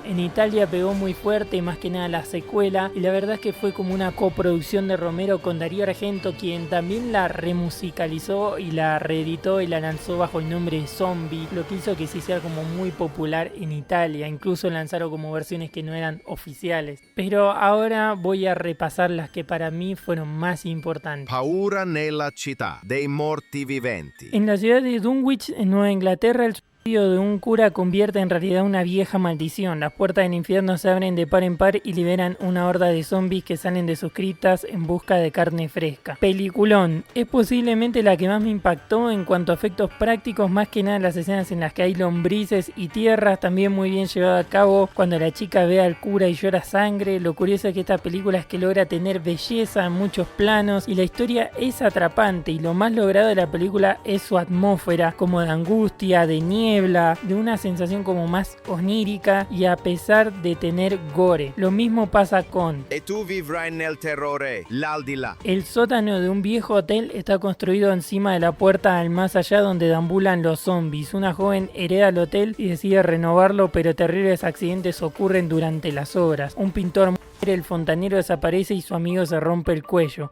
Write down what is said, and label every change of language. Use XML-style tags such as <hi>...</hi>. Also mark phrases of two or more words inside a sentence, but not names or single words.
<es>En Italia pegó muy fuerte, más que nada la secuela, y la verdad es que fue como una coproducción de Romero con Darío Argento, quien también la remusicalizó y la reeditó y la lanzó bajo el nombre de Zombie, lo que hizo que se hiciera como muy popular en Italia. Incluso lanzaron como versiones que no eran oficiales. Pero ahora voy a repasar las que para mí fueron más importantes. Paura nella città dei morti viventi. En la ciudad de Dunwich, en Nueva Inglaterra, el suicidio de un cura convierte en realidad una vieja maldición. Las puertas del infierno se abren de par en par y liberan una horda de zombies que salen de sus criptas en busca de carne fresca. Peliculón. Es posiblemente la que más me impactó en cuanto a efectos prácticos, más que nada las escenas en las que hay lombrices y tierras, también muy bien llevado a cabo cuando la chica ve al cura y llora sangre. Lo curioso es que esta película es que logra tener belleza en muchos planos y la historia es atrapante, y lo más logrado de la película es su atmósfera, como de angustia, de niebla, de una sensación como más onírica, y a pesar de tener gore. Lo mismo pasa con E tu vivrai nel terrore, l'aldilà. el sótano de un viejo hotel. Está construido encima de la puerta al más allá donde deambulan los zombies. Una joven hereda el hotel y decide renovarlo, pero terribles accidentes ocurren durante las obras. Un pintor muere, el fontanero desaparece y su amigo se rompe el cuello.</es>